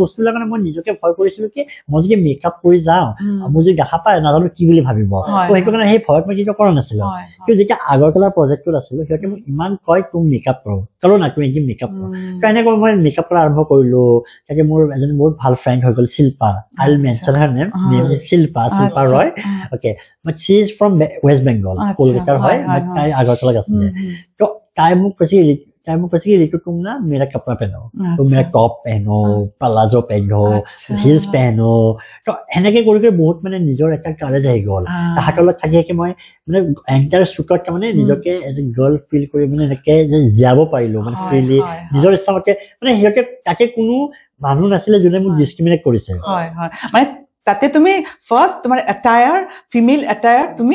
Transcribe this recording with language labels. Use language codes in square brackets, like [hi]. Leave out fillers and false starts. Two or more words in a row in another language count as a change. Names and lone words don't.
[as] বস্তুবিলাক কাৰণে মই নিজকে ভয় কৰিছিলো কি মই যদি মেকআপ কৰি যাওঁ মই যদি দেখা পায় নাজানো কি বুলি ভাবিব তো সেইটো কাৰণে সেই ভয়ত মই কিছু কৰা নাছিলো কিন্তু যেতিয়া আগৰতলা প্ৰজেক্টত আছিলো সিহঁতে মোক ইমান কয় তুমি মেকআপ কৰো না তুমি মেকআপ কাৰণে মই মেকআপ কৰা আৰম্ভ কৰিলো তাকে মোৰ এজন বহুত ভাল ফ্ৰেণ্ড হৈ গ'ল শিল্পা [en] I will mention her name [as] শিল্পা ৰয় ওকে [en] But she is from West Bengal [as] কলকাতাৰ হয় তাই আগৰতলাত আছিলে তো তাই মোক কৈছে ৰিতু [hi] तुम ना मेरा कपड़ा पहनो तो [as] मेरा टॉप पहनो प्लाजो पहनो हिल्स पहनो तो এনেকে কৰি বহুত মানে নিজৰ এটা কাৰেজ আহি গ'ল হাতলত থাকি মই মানে এন্টাৰ শুটত মানে নিজকে [en] as a girl [as] ফিল কৰি মানে এনেকে যাব পাৰিলো মানে ফ্ৰীলি নিজৰ ইচ্ছামতে মানে সিহঁতে তাকে কোনো মানুহ নাছিলে যোনে মোক ডিসক্ৰিমিনেট কৰিছে [bn] মানে তাতে তুমি ফার্স্ট তোমার অ্যাটায়ার ফিমেল অ্যাটায়ার তুমি